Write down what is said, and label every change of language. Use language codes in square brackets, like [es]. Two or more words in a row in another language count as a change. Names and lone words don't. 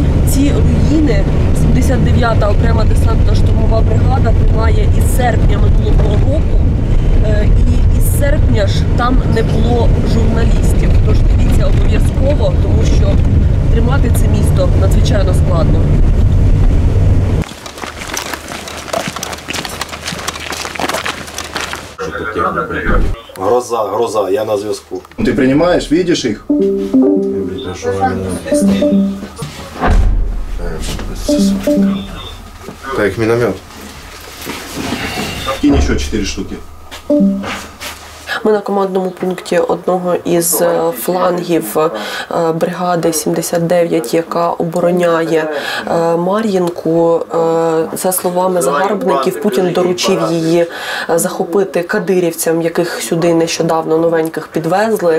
[uk] Ці руїни 79-та окрема десантно-штурмова бригада тримає із серпня минулого року, і із серпня ж там не було журналістів. Тож дивіться обов'язково, тому що тримати це місто надзвичайно складно. Гроза, я на зв'язку. [ru] Ты принимаешь, видишь их? Так, миномет. Кинь еще 4 штуки. [uk] Ми на командному пункті одного із флангів бригади 79, яка обороняє Мар'їнку. За словами загарбників, Путін доручив її захопити кадирівцям, яких сюди нещодавно новеньких підвезли.